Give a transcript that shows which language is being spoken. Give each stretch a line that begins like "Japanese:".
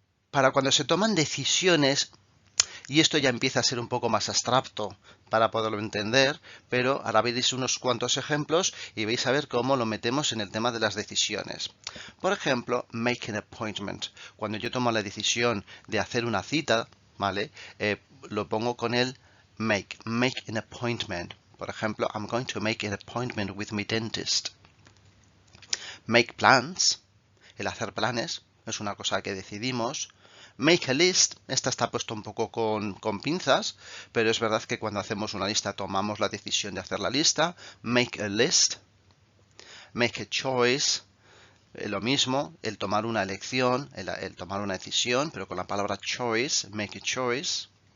Spanish: Para cuando se toman decisiones, y esto ya empieza a ser un poco más abstracto para poderlo entender, pero ahora veréis unos cuantos ejemplos y vais a ver cómo lo metemos en el tema de las decisiones. Por ejemplo,
English: make an appointment.
Spanish: Cuando yo tomo la decisión de hacer una cita, ¿vale? Lo pongo con el
English: make an appointment.
Spanish: Por ejemplo,
English: I'm going to make an appointment with my dentist. Make plans,
Spanish: el hacer planes, es una cosa que decidimos.
English: Make a list,
Spanish: esta está puesto un poco con pinzas, pero es verdad que cuando hacemos una lista tomamos la decisión de hacer la lista. Make a list.
English: Make a choice,
Spanish: lo mismo, el tomar una elección, el tomar una decisión, pero con la palabra choice,
English: make a choice.